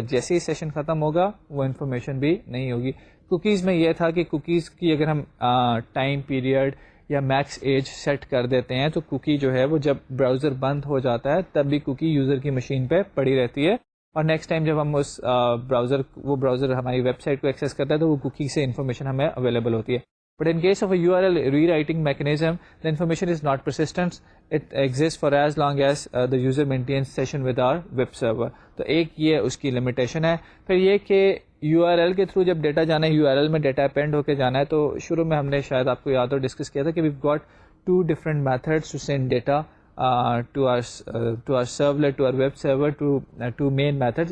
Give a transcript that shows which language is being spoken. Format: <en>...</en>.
<ur>جیسے ہی سیشن ختم ہوگا وہ انفارمیشن بھی نہیں ہوگی. کوکیز میں یہ تھا کہ کوکیز کی اگر ہم ٹائم پیریڈ یا میکس ایج سیٹ کر دیتے ہیں تو کوکی جو ہے وہ جب براؤزر بند ہو جاتا ہے تب بھی کوکی یوزر کی مشین پہ پڑی رہتی ہے, اور نیکسٹ ٹائم جب ہم اس براؤزر ہماری ویب سائٹ کو ایکسیس کرتا ہے تو وہ کوکی سے انفارمیشن ہمیں اویلیبل ہوتی ہے.</ur> <en>But in case of a URL rewriting mechanism, the information is not persistent. It exists for as long as the user maintains session with our web server.</en> <ur>تو ایک یہ اس کی لمیٹیشن ہے. پھر یہ کہ URL کے تھرو جب ڈیٹا جانا ہے, URL میں ڈیٹا اپینڈ ہو کے جانا ہے, تو شروع میں ہم نے شاید آپ کو یاد ہو ڈسکس کیا تھا کہ</ur> <en>we've got 2 different methods to send data to our servlet, to our web server, to main methods.</en>